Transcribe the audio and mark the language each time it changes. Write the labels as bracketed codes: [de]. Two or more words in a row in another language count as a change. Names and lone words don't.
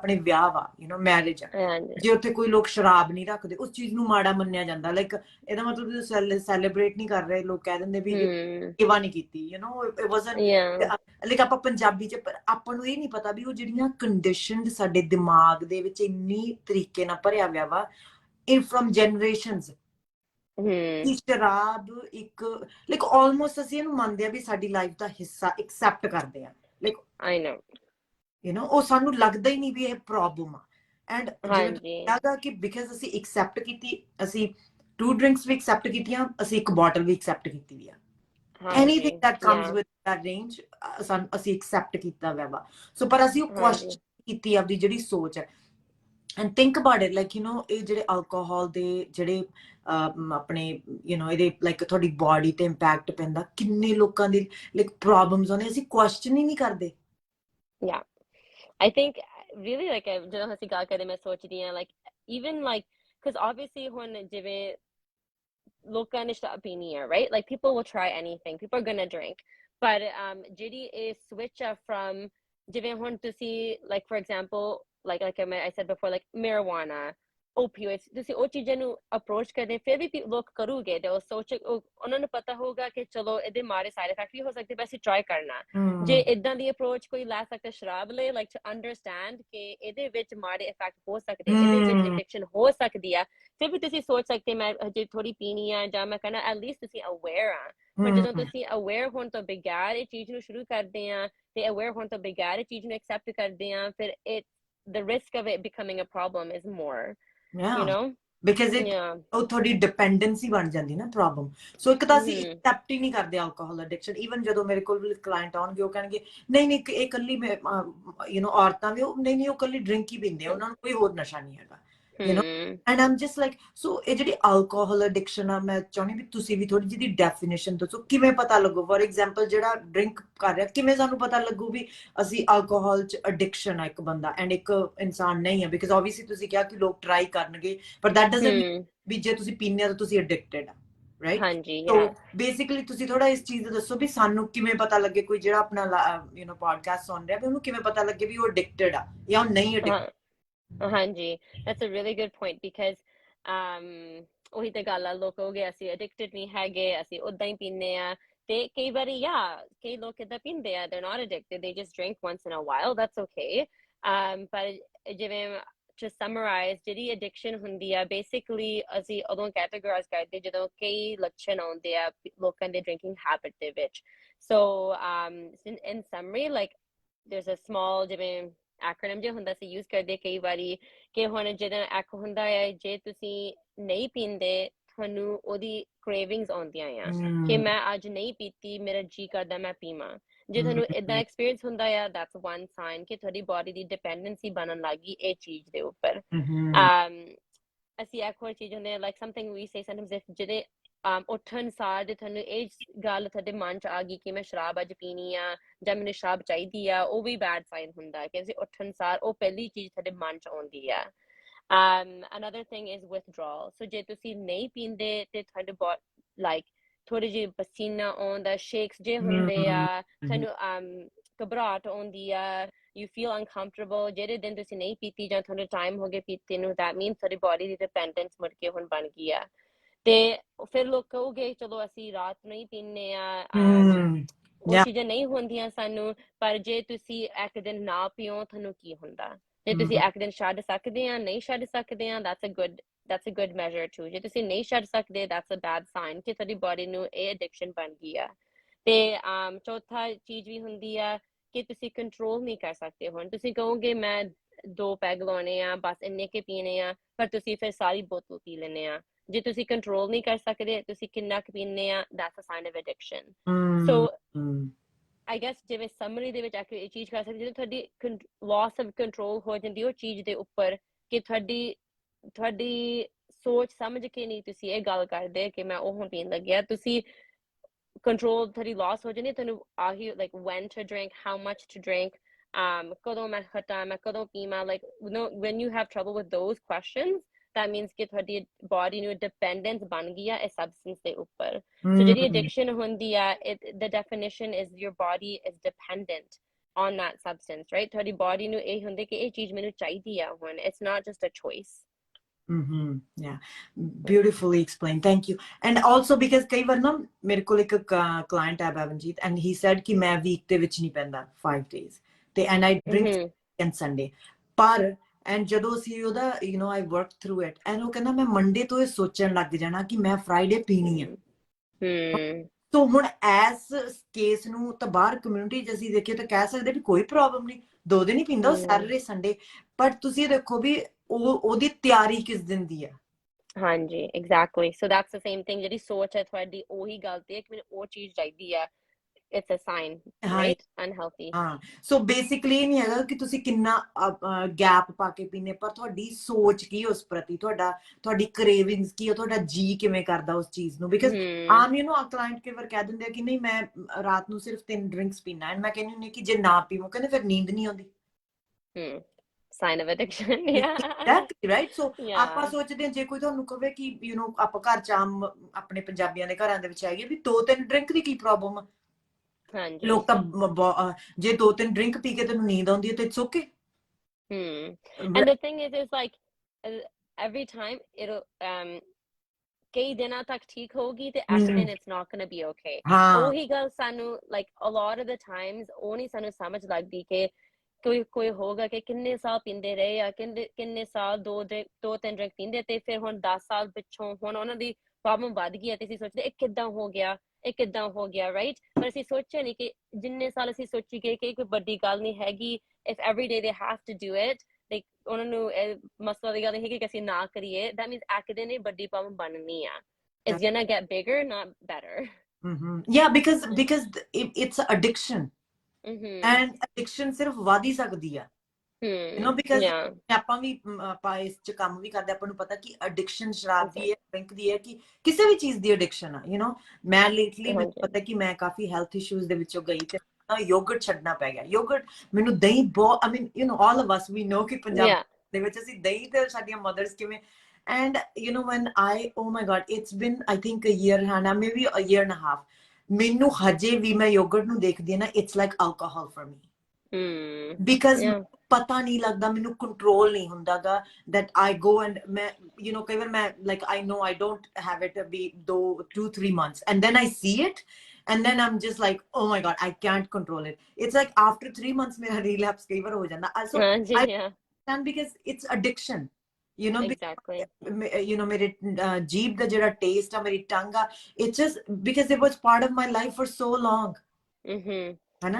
[pa] ਆਪਣੇ ਵਿਆਹ ਵਾ [en] you know marriage [pa] ਆ ਜੇ ਉੱਥੇ ਕੋਈ ਲੋਕ ਸ਼ਰਾਬ ਨਹੀਂ ਰੱਖਦੇ ਉਸ ਚੀਜ਼ ਨੂੰ ਮਾੜਾ ਮੰਨਿਆ ਜਾਂਦਾ ਲਾਈਕ ਇਹਦਾ ਮਤਲਬ ਤੁਸੀਂ ਸੈਲੀਬ੍ਰੇਟ ਨਹੀਂ ਕਰ ਰਹੇ ਲੋਕ ਕਹਿ ਦਿੰਦੇ ਵੀ ਸੇਵਾ ਨਹੀਂ ਕੀਤੀ [en] you know it wasn't like [pa] ਆਪਾਂ ਪੰਜਾਬੀ ਚ ਪਰ ਆਪਾਂ ਨੂੰ ਇਹ ਨਹੀਂ ਪਤਾ ਵੀ ਉਹ ਜਿਹੜੀਆਂ ਕੰਡੀਸ਼ਨਡ ਸਾਡੇ ਦਿਮਾਗ ਦੇ ਵਿੱਚ ਇੰਨੀ ਤਰੀਕੇ ਨਾਲ ਭਰਿਆ ਹੋਇਆ ਵਾ [en] in from generations [pa] ਸ਼ਰਾਬ ਇੱਕ [en] like almost [pa] ਅਸੀਂ ਇਹਨੂੰ ਮੰਨਦੇ ਆ ਵੀ ਸਾਡੀ ਲਾਈਫ ਦਾ ਹਿੱਸਾ ਐਕਸੈਪਟ ਕਰਦੇ ਆ ਲਾਈਕ [en] I know you know [pa] ਉਹ ਸਾਨੂੰ ਲੱਗਦਾ ਹੀ ਨਹੀਂ ਵੀ ਇਹ ਪ੍ਰੋਬਲਮ ਆ ਐਂਡ ਜਿਵੇਂ ਲੱਗਦਾ ਕਿ ਬਿਕਾਜ਼ ਅਸੀਂ ਐਕਸੈਪਟ ਕੀਤੀ ਅਸੀਂ 2 ਡਰਿੰਕਸ ਵੀ ਐਕਸੈਪਟ ਕੀਤੀਆਂ ਅਸੀਂ ਇੱਕ ਬੋਟਲ ਵੀ ਐਕਸੈਪਟ ਕੀਤੀ ਵੀ ਆ [en] anything that comes with that range [pa] ਅਸੀਂ ਐਕਸੈਪਟ ਕੀਤਾ ਵਾ ਸੋ ਪਰ ਅਸੀਂ ਉਹ ਕੁਐਸਚਨ ਕੀਤੀ ਆਪਦੀ ਜਿਹੜੀ ਸੋਚ ਹੈ [en] and think about it like you know [pa] ਇਹ ਜਿਹੜੇ alcohol ਦੇ ਜਿਹੜੇ ਆਪਣੇ [en] you know [pa] ਇਹਦੇ like ਤੁਹਾਡੀ ਬੋਡੀ ਤੇ ਇੰਪੈਕਟ ਪੈਂਦਾ ਕਿੰਨੇ ਲੋਕਾਂ ਦੀ like ਪ੍ਰੋਬਲਮਸ ਆਉਂਦੇ ਅਸੀਂ ਕੁਐਸਚਨ ਹੀ ਨਹੀਂ ਕਰਦੇ [en] yeah I think really like [pa] ਜਦੋਂ ਅਸੀਂ ਗੱਲ ਕਰਦੇ ਮੈਂ ਸੋਚਦੀ ਹਾਂ [en] like even like because obviously [pa] ਹੁਣ ਜਿਵੇਂ ਲੋਕਾਂ ਨੇ ਸ਼ਰਾਬ ਪੀਣੀ ਹੈ [en] right like people will try anything people are gonna drink but [pa] ਜਿਹੜੀ ਇਹ [en] switch from ਜਿਵੇਂ [pa] ਹੁਣ ਤੁਸੀਂ [en] like for example like I said before like marijuana opioids [pa] ਤੁਸੀਂ ਉਹ ਚੀਜ਼ਾਂ ਨੂੰ ਅਪਰੋਚ ਕਰਦੇ ਫਿਰ ਵੀ ਲੋਕ ਕਰੂਗੇ ਤੇ ਉਹ ਸੋਚ ਉਹਨਾਂ ਨੂੰ ਪਤਾ ਹੋਊਗਾ ਕਿ ਚਲੋ ਇਹਦੇ ਮਾਰੇ ਸਾਈਡ ਇਫੈਕਟ ਵੀ ਹੋ ਸਕਦੇ ਪਰ ਅਸੀਂ ਟਰਾਈ ਕਰਨਾ ਜੇ ਇਦਾਂ ਦੀ ਅਪਰੋਚ ਕੋਈ ਲੈ ਸਕਦਾ ਸ਼ਰਾਬ ਲਈ [en] like to understand [pa] ਕਿ ਇਹਦੇ ਵਿੱਚ ਮਾਰੇ ਇਫੈਕਟ ਹੋ ਸਕਦੇ ਇਹਦੇ ਵਿੱਚ ਐਡਿਕਸ਼ਨ ਹੋ ਸਕਦੀ ਆ ਫਿਰ ਵੀ ਤੁਸੀਂ ਸੋਚ ਸਕਦੇ ਮੈਂ ਜੇ ਥੋੜੀ ਪੀਣੀ ਆ ਜਾਂ ਮੈਂ ਕਹਿੰਦਾ ਐਟਲੀਸਟ ਤੁਸੀਂ ਅਵੇਅਰ ਆ ਪਰ ਜਦੋਂ ਤੁਸੀਂ ਅਵੇਅਰ ਹੋਣ ਤੋਂ ਬਗੈਰ ਇਹ ਚੀਜ਼ ਨੂੰ ਸ਼ੁਰੂ ਕਰਦੇ ਆ ਤੇ ਅਵੇਅਰ ਹੋਣ ਤੋਂ ਬਗੈਰ ਇਹ ਚੀਜ਼ ਨੂੰ ਐਕਸੈਪਟ ਕਰਦੇ ਆ ਫਿਰ [en] the risk of it becoming a problem is more you know because it [pa] ਉਹ ਤੁਹਾਡੀ ਡਿਪੈਂਡੈਂਸੀ ਬਣ ਜਾਂਦੀ ਨਾ ਪ੍ਰੋਬਲਮ ਸੋ ਇੱਕ ਤਾਂ ਅਸੀਂ ਐਕਸੈਪਟ ਹੀ ਨਹੀਂ ਕਰਦੇ [en] alcohol addiction [pa] even ਜਦੋਂ ਮੇਰੇ ਕੋਲ ਕਲਾਇੰਟ ਆਉਣਗੇ ਉਹ ਕਹਿਣਗੇ ਨਹੀਂ ਇਹ ਕੱਲੀ [en] you know [pa] ਔਰਤਾਂ ਵੀ ਨਹੀਂ ਉਹ ਕੱਲੀ ਡਰਿੰਕ ਹੀ ਪੀਂਦੇ ਉਹਨਾਂ ਨੂੰ ਕੋਈ ਹੋਰ ਨਸ਼ਾ ਨਹੀਂ ਹੈਗਾ [en] you know, ਹਮ and I'm just like, so [pa] ਇਹ ਜਿਹੜੀ [en] alcohol addiction [pa] ਆ, ਮੈਂ ਚਾਹੁੰਦੀ ਵੀ ਤੁਸੀਂ ਵੀ ਥੋੜੀ ਜਿਹੀ ਡੈਫੀਨੇਸ਼ਨ ਦੱਸੋ, ਕਿਵੇਂ ਪਤਾ ਲੱਗੂ? [en] for example [pa] ਜਿਹੜਾ ਡਰਿੰਕ ਕਰ ਰਿਹਾ, ਕਿਵੇਂ ਸਾਨੂੰ ਪਤਾ ਲੱਗੂ ਵੀ ਅਸੀਂ alcohol ਚ addiction ਆ ਇੱਕ ਬੰਦਾ ਐਂਡ ਇੱਕ ਇਨਸਾਨ ਨਹੀਂ ਹੈ? [en] because obviously [pa] ਤੁਸੀਂ ਕਿਹਾ ਕਿ ਲੋਕ ਟਰਾਈ ਕਰਨਗੇ, ਪਰ [en] that doesn't mean [pa] ਵੀ ਜੇ ਤੁਸੀਂ ਪੀਂਦੇ ਆ ਤਾਂ ਤੁਸੀਂ addicted ਆ, ਰਾਈਟ? ਹਾਂਜੀ ਸੋ ਯੈਸ ਬੇਸਿਕਲੀ ਤੁਸੀਂ ਥੋੜਾ ਇਸ ਚੀਜ਼ ਦਾ ਦੱਸੋ ਵੀ ਸਾਨੂੰ ਕਿਵੇਂ ਪਤਾ ਲੱਗੇ, ਕੋਈ ਜਿਹੜਾ ਆਪਣਾ ਪੋਡਕਾਸਟ ਸੁਣ ਰਿਹਾ ਵੀ ਉਹਨੂੰ ਕਿਵੇਂ ਪਤਾ ਲੱਗੇ ਵੀ ਉਹ addicted ਆ ਜਾਂ ਉਹ ਨਹੀਂ addicted? ਹਾਂਜੀ [en] that's a really good point because [pa] ਉਹੀ ਤੇ ਗੱਲ ਆ, ਲੋਕ ਕਹੋਗੇ ਅਸੀਂ addicted ਨਹੀਂ ਹੈਗੇ, ਅਸੀਂ ਉਦਾਂ ਹੀ ਪੀਂਦੇ ਆ, ਤੇ ਕਈ ਵਾਰੀ ਕਈ ਲੋਕ ਏਦਾਂ ਪੀਂਦੇ ਆ, [en] they're not addicted, they just drink once in a while, that's okay। [pa] ਪਰ ਜਿਵੇਂ [en] to summarize, [pa] ਜਿਹੜੀ addiction ਹੁੰਦੀ ਆ basically ਅਸੀਂ ਉਦੋਂ categorize ਕਰਦੇ ਜਦੋਂ ਕਈ ਲੱਛਣ ਆਉਂਦੇ ਆ ਲੋਕਾਂ ਦੇ [en] drinking habit [pa] ਦੇ ਵਿੱਚ। [en] so in summary, like there's a small [pa] ਜਿਵੇਂ acronym ਜੇ ਹੁੰਦਾ ਸੀ use ਕਰਦੇ ਕਈ ਵਾਰੀ, ਕਿ ਹੁਣ ਜਦੋਂ ਇੱਕ ਹੁੰਦਾ ਹੈ ਜੇ ਤੁਸੀਂ ਨਹੀਂ ਪੀਂਦੇ ਤੁਹਾਨੂੰ ਉਹਦੀ cravings ਆਉਂਦੀਆਂ ਆ ਕਿ ਮੈਂ ਅੱਜ ਨਹੀਂ ਪੀਤੀ, ਮੇਰਾ ਜੀ ਕਰਦਾ ਮੈਂ ਪੀਵਾਂ। ਜੇ ਤੁਹਾਨੂੰ ਏਦਾਂ ਐਕਸਪੀਰੀਅੰਸ ਹੁੰਦਾ ਆ, [en] that's one sign [pa] ਕਿ ਤੁਹਾਡੀ ਬੋਡੀ ਦੀ ਡਿਪੈਂਡੈਂਸੀ ਬਣਨ ਲੱਗੀ ਇਹ ਚੀਜ਼ ਦੇ ਉੱਪਰ। ਅਸੀਂ ਇੱਕ ਹੋਰ ਚੀਜ਼ ਹੁੰਦੇ [en] like something we say sometimes, if [pa] ਜਿਹਦੇ ਉੱਠਣ ਸਾਰ ਜੇ ਤੁਹਾਨੂੰ ਇਹ ਗੱਲ ਤੁਹਾਡੇ ਮਨ ਚ ਆ ਗਈ ਕਿ ਮੈਂ ਸ਼ਰਾਬ ਅੱਜ ਪੀਣੀ ਆ ਜਾਂ ਮੈਨੂੰ ਸ਼ਰਾਬ ਚਾਹੀਦੀ ਆ, ਉਹ ਵੀ [en] bad sign [pa] ਹੁੰਦਾ ਕਿ ਅਸੀਂ ਉੱਠਣ ਸਾਰ ਉਹ ਪਹਿਲੀ ਚੀਜ਼ ਤੁਹਾਡੇ ਮਨ ਚ ਆਉਂਦੀ ਆ। [en] another thing is withdrawal, so [pa] ਜੇ ਤੁਸੀਂ ਨਹੀਂ ਪੀਂਦੇ ਤੇ ਤੁਹਾਡੇ like ਥੋੜੀ ਜਿਹੀ ਪਸੀਨਾ ਆਉਂਦਾ, shakes ਜੇ ਹੁੰਦੇ ਆ, ਤੁਹਾਨੂੰ ਘਬਰਾਹਟ ਆਉਂਦੀ ਆ, [en] you feel uncomfortable, [pa] ਜਿਹੜੇ ਦਿਨ ਤੁਸੀਂ ਨਹੀਂ ਪੀਤੀ ਜਾਂ ਤੁਹਾਨੂੰ ਟਾਈਮ ਹੋ ਗਿਆ ਪੀਤੇ ਨੂੰ, [en] that means [pa] ਤੁਹਾਡੀ ਬੋਡੀ ਦੀ ਡਿਪੈਂਡੈਂਸ ਮੁੜ ਕੇ ਹੁਣ ਬਣ ਗਈ ਆ। ਤੇ ਫਿਰ ਲੋਕ ਕਹੋਗੇ ਚਲੋ ਅਸੀਂ ਰਾਤ ਨੂੰ ਹੀ ਪੀਂਦੇ ਆ, ਉਹ ਚੀਜ਼ਾਂ ਨਹੀਂ ਹੁੰਦੀਆਂ ਸਾਨੂੰ, ਪਰ ਜੇ ਤੁਸੀਂ ਇੱਕ ਦਿਨ ਨਾ ਪੀਓ ਤੁਹਾਨੂੰ ਕੀ ਹੁੰਦਾ? ਜੇ ਤੁਸੀਂ ਇੱਕ ਦਿਨ ਛੱਡ ਸਕਦੇ ਆ, ਨਹੀਂ ਛੱਡ ਸਕਦੇ ਆ, [en] that's a good measure too। [pa] ਜੇ ਤੁਸੀਂ ਨਹੀਂ ਛੱਡ ਸਕਦੇ, [en] that's a bad sign [pa] ਕਿ ਤੁਹਾਡੀ ਬੋਡੀ ਨੂੰ ਇਹ addiction ਬਣ ਗਈ ਆ। ਤੇ ਚੌਥਾ ਚੀਜ਼ ਵੀ ਹੁੰਦੀ ਆ ਕਿ ਤੁਸੀਂ ਕੰਟਰੋਲ ਨਹੀਂ ਕਰ ਸਕਦੇ। ਹੁਣ ਤੁਸੀਂ ਕਹੋਗੇ ਮੈਂ 2 ਪੈਗ ਲਾਉਣੇ ਆ, ਬਸ ਇੰਨੇ ਕੇ ਪੀਣੇ ਆ, ਪਰ ਤੁਸੀਂ ਫਿਰ ਸਾਰੀ ਬੋਤਲ ਪੀ ਲੈਂਦੇ ਆ। ਜੇ ਤੁਸੀਂ ਕੰਟਰੋਲ ਨਹੀਂ ਕਰ ਸਕਦੇ, ਤੁਸੀਂ ਕਿੰਨਾ ਕੁ ਪੀਂਦੇ ਆ, [en] that's a sign of addiction। so I guess [pa] ਜਿਵੇਂ ਸਮਰੀ ਦੇ ਵਿੱਚ ਆ ਕੇ ਇਹ ਚੀਜ਼ ਕਰ ਸਕਦੇ, ਜਦੋਂ ਤੁਹਾਡੀ [en] loss of control [pa] ਹੋ ਜਾਂਦੀ ਉਹ ਚੀਜ਼ ਦੇ ਉੱਪਰ, ਕਿ ਤੁਹਾਡੀ ਸੋਚ ਸਮਝ ਕੇ ਨਹੀਂ ਤੁਸੀਂ ਇਹ ਗੱਲ ਕਰਦੇ ਕਿ ਮੈਂ ਉਹ ਹੁਣ ਪੀਣ ਲੱਗਿਆ, ਤੁਸੀਂ ਕੰਟਰੋਲ ਤੁਹਾਡੀ loss ਹੋ ਜਾਂਦੀ, ਤੁਹਾਨੂੰ ਆਹੀ [en] like when to drink, how much to drink, [pa] ਕਦੋਂ ਮੈਂ ਹਟਾਂ, ਮੈਂ ਕਦੋਂ ਪੀਵਾਂ, [en] like when you have trouble with those questions, that means [pa] ਕਿ ਤੁਹਾਡੀ ਬੋਡੀ ਨੂੰ ਡਿਪੈਂਡੈਂਸ ਬਣ ਗਈ ਆ ਇਸ ਸਬਸਟੈਂਸ ਦੇ ਉੱਪਰ। so ਜਿਹੜੀ addiction ਹੁੰਦੀ ਆ, [en] the definition is your body is dependent on that substance, right? [pa] ਤੁਹਾਡੀ ਬੋਡੀ ਨੂੰ ਇਹ ਹੁੰਦਾ ਕਿ ਇਹ ਚੀਜ਼ ਮੈਨੂੰ ਚਾਹੀਦੀ ਆ ਹੁਣ, [en] it's not just a choice। Yeah, beautifully explained, thank you। And also because [pa] ਕਈ ਵਾਰ ਨਾ ਮੇਰੇ ਕੋਲ ਇੱਕ client ਹੈ Bavenjit, [en] and he said [pa] ਕਿ ਮੈਂ [en] week [pa] ਦੇ ਵਿੱਚ ਨਹੀਂ ਪੈਂਦਾ [en] 5 days ਤੇ and I drink on Sunday, [pa] ਪਰ and ਜਦੋਂ ਅਸੀਂ ਉਹਦਾ [en] I worked through it, and [pa] ਉਹ ਕਹਿੰਦਾ ਮੈਂ ਮੰਡੇ ਤੋਂ ਇਹ ਸੋਚਣ ਲੱਗ ਜਾਣਾ ਕਿ ਮੈਂ ਫਰਾਈਡੇ ਪੀਣੀ ਆ। ਸੋ ਹੁਣ ਐਸ ਕੇਸ ਨੂੰ ਤਾਂ ਬਾਹਰ ਕਮਿਊਨਿਟੀ 'ਚ ਅਸੀਂ ਦੇਖੀਏ ਤਾਂ ਕਹਿ ਸਕਦੇ ਵੀ ਕੋਈ ਪ੍ਰੋਬਲਮ ਨਹੀਂ, 2 ਦਿਨ ਹੀ ਪੀਂਦਾ ਉਹ ਸੈਟਰਡੇ ਸੰਡੇ, ਪਰ ਤੁਸੀਂ ਦੇਖੋ ਵੀ ਉਹਦੀ ਤਿਆਰੀ ਕਿਸ ਦਿਨ ਦੀ ਆ। [en] ਹਾਂਜੀ exactly, so that's the same thing, [pa] ਜਿਹੜੀ ਸੋਚ ਹੈ ਤੁਹਾਡੀ ਉਹੀ ਗੱਲ ਤੇ ਹੈ ਕਿ ਮੈਨੂੰ ਉਹ ਚੀਜ਼ ਚਾਹੀਦੀ ਆ, [en] it's a sign, right? unhealthy। [pa] ਸੋ ਬੇਸਿਕਲੀ ਇਹ ਨਹੀਂ ਹੈਗਾ ਕਿ ਤੁਸੀਂ ਕਿੰਨਾ ਗੈਪ ਪਾ ਕੇ ਪੀਨੇ, ਪਰ ਤੁਹਾਡੀ ਸੋਚ ਕੀ ਉਸ ਪ੍ਰਤੀ, ਤੁਹਾਡੀ ਕ੍ਰੇਵਿੰਗਸ ਕੀ, ਤੁਹਾਡਾ ਜੀ ਕਿਵੇਂ ਕਰਦਾ ਉਸ ਚੀਜ਼ ਨੂੰ। ਬਿਕਾਜ਼ ਆਮ ਕਲਾਇੰਟ ਕਈ ਵਾਰ ਕਹਿ ਦਿੰਦੇ ਆ ਕਿ ਨਹੀਂ ਮੈਂ ਰਾਤ ਨੂੰ ਸਿਰਫ 3 ਡਰਿੰਕਸ ਪੀਣਾ, ਐਂਡ ਮੈਂ ਕਹਿੰਦੀ ਹੁੰਦੀ ਕਿ ਜੇ ਨਾ ਪੀਵੋ ਕਹਿੰਦੇ ਫਿਰ ਨੀਂਦ ਨਹੀਂ ਆਉਂਦੀ। [en] sign of addiction। Exactly, right? [pa] So ਆਪਾਂ ਸੋਚਦੇ ਹਾਂ ਜੇ ਕੋਈ ਤੁਹਾਨੂੰ ਕਹੇ ਕਿ ਆਪਾਂ ਘਰ ਚ ਆਮ ਆਪਣੇ ਪੰਜਾਬੀਆਂ ਦੇ ਘਰਾਂ ਦੇ ਵਿੱਚ ਆਈਏ ਵੀ 2-3 ਡਰਿੰਕ ਦੀ ਕੀ ਪ੍ਰੋਬਲਮ ਆ, ਲੋਕ ਤਾਂ ਜੇ 2-3 ਡਰਿੰਕ ਪੀ ਕੇ ਤੈਨੂੰ ਨੀਂਦ ਆਉਂਦੀ ਹੈ ਤਾਂ [en] it's okay. and the thing is like every time it'll [pa] ਕਈ ਦਿਨਾਂ ਤੱਕ ਠੀਕ ਹੋਗੀ ਤੇ ਇੱਕ ਦਿਨ [en] it's not gonna be okay। [pa] ਉਹੀ ਗੱਲ ਸਾਨੂੰ [en] like a lot of the times [pa] ਉਹ ਨਹੀਂ ਸਾਨੂੰ ਸਮਝ ਲੱਗਦੀ ਕਿ ਕੋਈ ਹੋਗਾ ਕਿ ਕਿੰਨੇ ਸਾਲ ਪੀਂਦੇ ਰਹੇ ਆ, ਕਿੰਨੇ ਸਾਲ 2-3 ਡਰਿੰਕ ਪੀਂਦੇ ਤੇ ਫਿਰ ਹੁਣ 10 ਸਾਲ ਪਿੱਛੋਂ ਹੁਣ ਉਹਨਾਂ ਦੀ ਪ੍ਰੋਬਲਮ ਵੱਧ ਗਈ ਹੈ ਤੇ ਅਸੀਂ ਸੋਚਦੇ ਇਹ ਕਿੱਦਾਂ ਹੋ ਗਿਆ, ਇਹ ਕਿੱਦਾਂ ਹੋ ਗਿਆ, ਰਾਈਟ? ਪਰ ਅਸੀਂ ਸੋਚਿਆ ਨਹੀਂ ਕਿ ਜਿੰਨੇ ਸਾਲ ਅਸੀਂ ਸੋਚੀ ਗਏ ਕਿ ਕੋਈ ਵੱਡੀ ਗੱਲ ਨਹੀਂ ਹੈਗੀ, [en] if every day they have to do it, like [pa] ਉਹਨਾਂ ਨੂੰ ਮਸਲਾ ਦੀ ਗੱਲ ਨਹੀਂ ਹੈਗੀ ਕਿ ਅਸੀਂ ਨਾ ਕਰੀਏ, [en] that means [pa] ਇੱਕ ਦਿਨ ਇਹ ਵੱਡੀ ਪ੍ਰੋਬਲਮ ਬਣਨੀ ਆ, [en] it's gonna get bigger not better। yeah, because it's addiction, and addiction [pa] ਸਿਰਫ ਵਧ ਹੀ ਸਕਦੀ ਆ। [en] because Yeah. [pa] ਆਪਾਂ ਵੀ ਆਪਾਂ ਇਸ ਚ ਕੰਮ ਵੀ ਕਰਦੇ, ਆਪਾਂ ਨੂੰ ਪਤਾ ਕਿ ਐਡਿਕਸ਼ਨ ਸ਼ਰਾਬ ਦੀ ਹੈ, [en] Exactly. [pa] ਡਰਿੰਕ ਦੀ ਹੈ, ਕਿ ਕਿਸੇ ਵੀ ਚੀਜ਼ ਦੀ ਐਡਿਕਸ਼ਨ ਆ ਮੈਂ ਲੇਟਲੀ ਮੈਨੂੰ ਹਾਂਜੀ। ਪਤਾ ਕਿ ਮੈਂ ਕਾਫੀ ਹੈਲਥ ਇਸ਼ੂਜ਼ ਦੇ ਵਿੱਚੋਂ ਗਈ ਤੇ ਯੋਗਰਟ ਛੱਡਣਾ ਪੈ ਗਿਆ। ਯੋਗਰਟ ਮੈਨੂੰ ਦਹੀਂ ਬਹੁਤ [en] all of us we know [pa] ਕਿ ਪੰਜਾਬ [en] Yeah. [pa] ਦੇ ਵਿੱਚ ਅਸੀਂ ਦਹੀਂ ਤੇ ਸਾਡੀਆਂ ਮਦਰਸ ਕਿਵੇਂ [en] and when oh my god, it's been I think a year and maybe a year and a half, [pa] ਮੈਨੂੰ ਹਜੇ ਵੀ ਮੈਂ ਯੋਗਰਟ ਨੂੰ ਦੇਖਦੀ ਹਾਂ ਨਾ, [en] it's like alcohol for me, because Yeah. [pa] ਪਤਾ ਨਹੀਂ ਲੱਗਦਾ, ਮੈਨੂੰ ਕੰਟਰੋਲ ਨਹੀਂ ਹੁੰਦਾਗਾ [en] that I go and [pa] ਮੈਂ ਕਈ ਵਾਰ ਮੈਂ [en] like I know I don't have it be 2-3 months and then I see it and then I'm just like oh my god, I can't control it. It's like after 3 months ਮੇਰਾ relapse [pa] ਕਈ ਵਾਰ ਹੋ ਜਾਂਦਾ, [en] so [pa] ਹਾਂਜੀ। [en] I Yeah. understand because it's addiction, Exactly. [pa] ਮੇਰੇ ਜੀਭ ਦਾ ਜਿਹੜਾ ਟੇਸਟ ਆ, ਮੇਰੀ ਟੰਗ ਆ, [en] it's just because it was part of my life for so long, ਹੈ